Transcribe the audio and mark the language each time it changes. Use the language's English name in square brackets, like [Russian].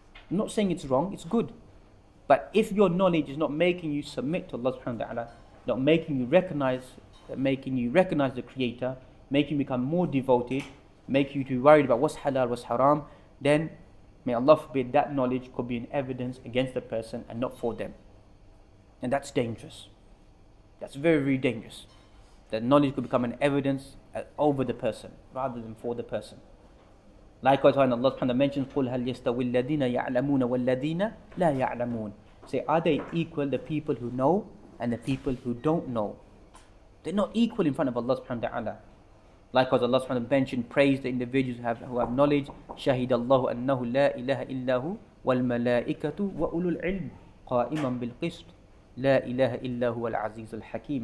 [English] I'm not saying it's wrong, it's good. But if your knowledge is not making you submit to Allah subhanahu wa ta'ala, not making you recognize the Creator, making you become more devoted, making you to be worried about what's halal, what's haram, then may Allah forbid that knowledge could be an evidence against the person and not for them. And that's dangerous. That's very, very dangerous. That knowledge could become an evidence over the person rather than for the person. Likewise, when Allah subhanahu wa ta'ala mentions, [Arabic] قُلْ هَلْ يَسْتَوِي الَّذِينَ يَعْلَمُونَ وَالَّذِينَ لَا يَعْلَمُونَ. [English] Say, are they equal, the people who know and the people who don't know? They're not equal in front of Allah subhanahu wa ta'ala. Likewise, Allah subhanahu wa ta'ala mentioned, praise the individuals who have knowledge. [Arabic] شَهِدَ اللَّهُ أَنَّهُ لَا إِلَهَ إِلَّا هُ وَالْمَلَائِكَةُ وَأُولُو الْعِلْمِ قَائِمًا بِالْقِسْطِ لَا إِلَهَ إِلَّا هُوَ الْعَزِيزُ الْحَكِيمُ.